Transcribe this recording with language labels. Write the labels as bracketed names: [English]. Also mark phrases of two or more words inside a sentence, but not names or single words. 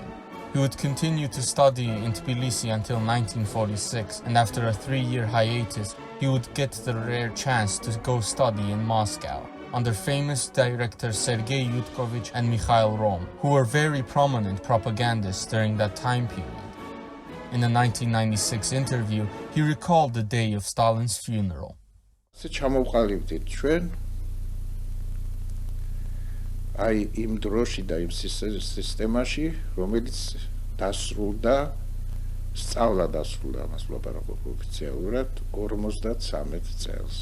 [English] He would continue to study in Tbilisi until 1946, and after a 3-year hiatus, he would get the rare chance to go study in Moscow, under famous directors Sergei Yudkovich and Mikhail Rom, who were very prominent propagandists during that time period. In a 1996 interview, he recalled the day of Stalin's funeral. [Georgian] აი იმ დროში და იმ სისტემაში, რომელიც დასრულდა, სწავლა დასრულდა, მას ვლაპარაკობ ოფიციალურად 53 წელს.